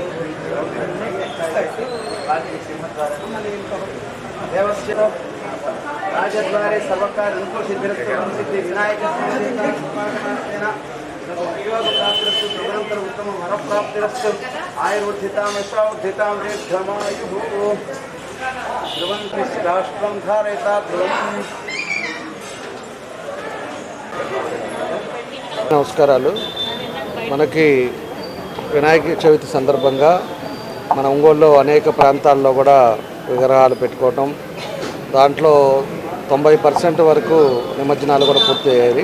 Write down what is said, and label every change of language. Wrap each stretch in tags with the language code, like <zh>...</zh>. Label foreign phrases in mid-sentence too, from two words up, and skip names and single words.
<sa>देवस्य राजद्वारे सर्वकार अनुकूल सिद्धि विनायक उत्तम वरप्राप्तिरस्तु आयुर्वर्धितां यशोवर्धितां दीर्घमायुः ध्रुवं राष्ट्रं धारयता ध्रुवम्.</sa> <te>నమస్కారాలు. మనకి వినాయక చవితి సందర్భంగా మన ఒంగోలులో అనేక ప్రాంతాల్లో కూడా విగ్రహాలు పెట్టుకోవటం, దాంట్లో 90% వరకు నిమజ్జనాలు కూడా పూర్తి అయ్యాయి.</te>